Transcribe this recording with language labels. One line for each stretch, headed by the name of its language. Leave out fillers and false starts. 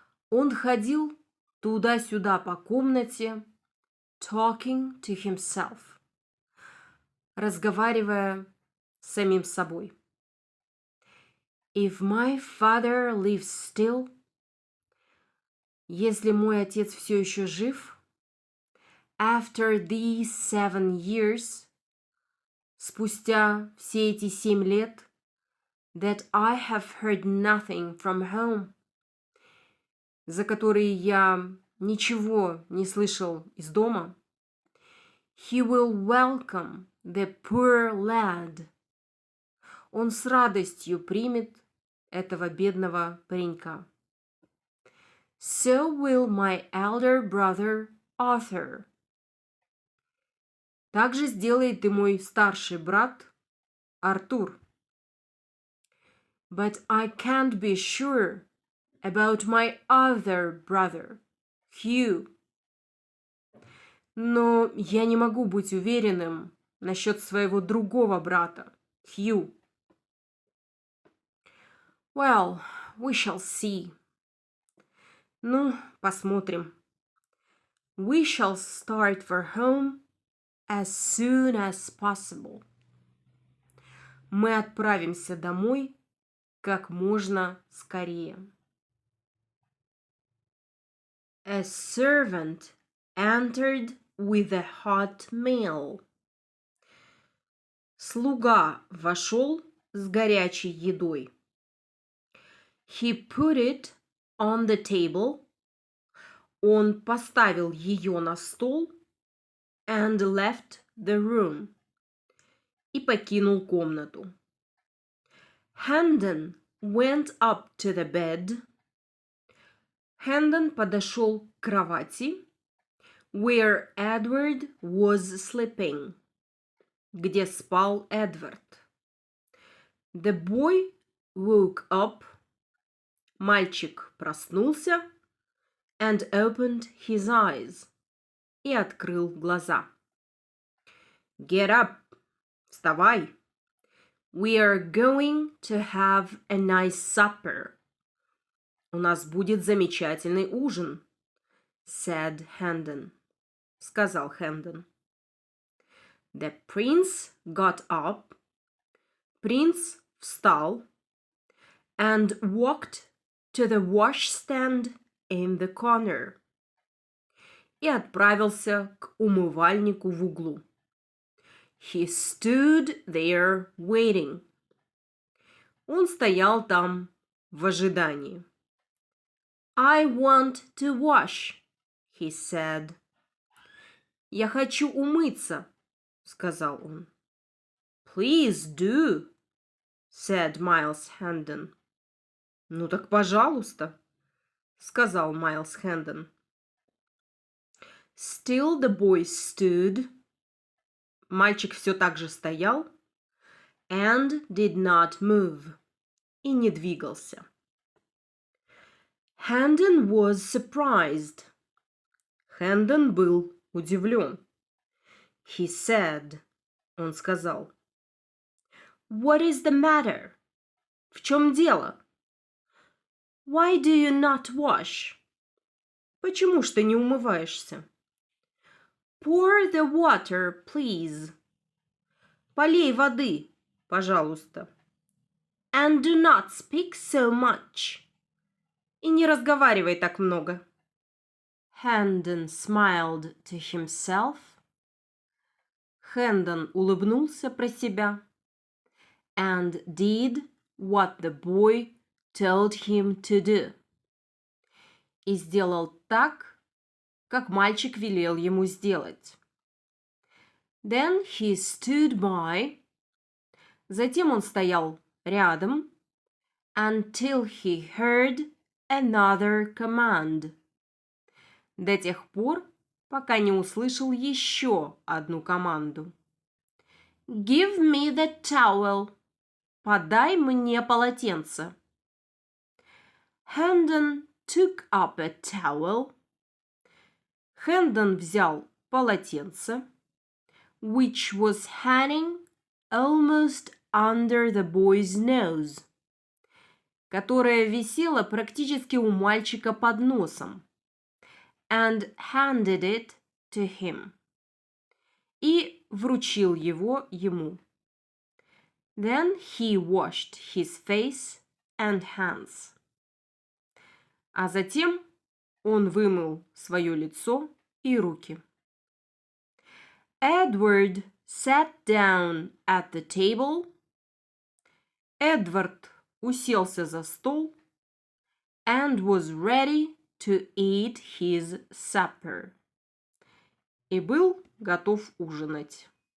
Russian: Он ходил туда-сюда по комнате,
English: talking to himself,
Russian: разговаривая с самим собой.
English: If my father lives still,
Russian: если мой отец все еще жив,
English: after these 7 years,
Russian: спустя все эти 7 лет,
English: that I have heard nothing from home,
Russian: за которые я ничего не слышал из дома,
English: he will welcome the poor lad.
Russian: Он с радостью примет этого бедного паренька.
English: So will my elder brother Arthur.
Russian: Так же сделает и мой старший брат Артур.
English: But I can't be sure about my other brother, Hugh.
Russian: Но я не могу быть уверенным насчет своего другого брата, Хью.
English: Well, we shall see.
Russian: Ну, посмотрим.
English: We shall start for home as soon as possible.
Russian: Мы отправимся домой как можно скорее.
English: A servant entered with a hot meal.
Russian: Слуга вошел с горячей едой.
English: He put it on the table.
Russian: Он поставил ее на стол
English: and left the room.
Russian: И покинул комнату.
English: Hendon went up to the bed.
Russian: Hendon подошел к кровати,
English: where Edward was sleeping,
Russian: где спал Эдвард.
English: The boy woke up.
Russian: Мальчик проснулся
English: and opened his eyes.
Russian: И открыл глаза.
English: Get up.
Russian: Вставай.
English: We are going to have a nice supper.
Russian: У нас будет замечательный ужин,
English: said Hendon.
Russian: Сказал Хэндон.
English: The prince got up.
Russian: Принц встал
English: and walked to the washstand in the corner.
Russian: И отправился к умывальнику в углу.
English: He stood there waiting.
Russian: Он стоял там в ожидании.
English: I want to wash, he said.
Russian: Я хочу умыться, сказал он.
English: Please do, said Miles Hendon.
Russian: Ну так пожалуйста, сказал Майлз Хэндон.
English: Still the boy stood.
Russian: Мальчик все так же стоял.
English: And did not move.
Russian: И не двигался.
English: Хэндон was surprised.
Russian: Хэндон был удивлен.
English: He said.
Russian: Он сказал.
English: What is the matter?
Russian: В чем дело?
English: Why do you not wash?
Russian: Почему ж ты не умываешься?
English: Pour the water, please.
Russian: Полей воды, пожалуйста.
English: And do not speak so much.
Russian: И не разговаривай так много.
English: Хэндон smiled to himself.
Russian: Хэндон улыбнулся про себя.
English: And did what the boy told him to do.
Russian: И сделал так, как мальчик велел ему сделать.
English: Then he stood by.
Russian: Затем он стоял рядом.
English: Until he heard another command.
Russian: До тех пор, пока не услышал еще одну команду.
English: Give me the towel.
Russian: Подай мне полотенце.
English: Хэндон took up a towel. Хэндон
Russian: взял полотенце,
English: which was hanging almost under the boy's nose,
Russian: которое висело практически у мальчика под носом,
English: and handed it to him,
Russian: и вручил его ему.
English: Then he washed his face and hands.
Russian: А затем он вымыл свое лицо и руки.
English: Edward sat down at the table.
Russian: Эдвард уселся за стол
English: and was ready to eat his supper.
Russian: И был готов ужинать.